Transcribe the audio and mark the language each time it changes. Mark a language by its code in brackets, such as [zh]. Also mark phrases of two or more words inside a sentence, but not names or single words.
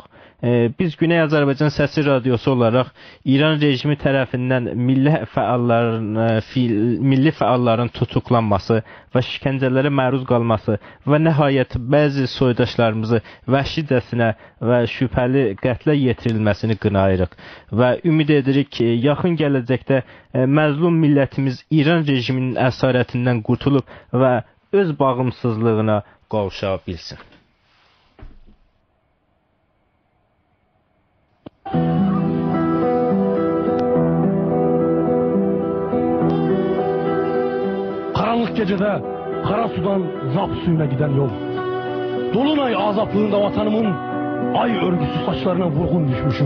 [az] Biz Güney Azərbaycan Səsi Radiosu olaraq İran rejimi tərəfindən milli fəalların tutuklanması və şikəncələrə məruz qalması və nəhayət bəzi soydaşlarımızı vəhşicəsinə və şübhəli qətlə yetirilməsini qınayırıq və ümid edirik ki, yaxın gələcəkdə məzlum millətimiz İran rejiminin əsarətindən qurtulub və öz bağımsızlığına qovuşa bilsin. [tr] Karanlık gecede Karasu'dan Zap suyuna giden yol. Dolunay azaplığında vatanımın ay örgüsü saçlarına vurgun düşmüşüm.